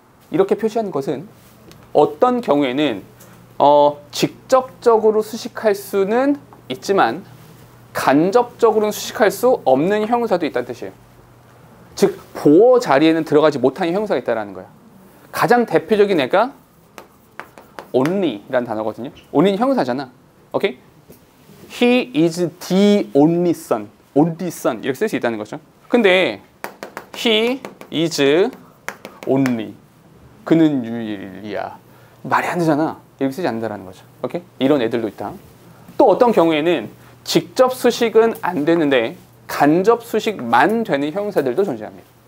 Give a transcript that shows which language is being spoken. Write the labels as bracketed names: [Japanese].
[Korean] 이렇게 표시하는 것은 어떤 경우에는 직접적으로 수식할 수는 있지만 간접적으로는 수식할 수 없는 형용사도 있다는 뜻이에요. 즉 보어 자리에는 들어가지 못하는 형용사가 있다는 거예요. 가장 대표적인 애가 only라는 단어거든요. only는 형용사잖아. [English] 오케이? He is the only son. [Korean] only son 이렇게 쓸 수 있다는 거죠. 근데 [English] he is only. [Korean] 그는 유일이야. 말이 안 되잖아. 이렇게 쓰지 않는다는 거죠. 오케이? 이런 애들도 있다. 또 어떤 경우에는 직접 수식은 안 되는데 간접 수식만 되는 형용사들도 존재합니다.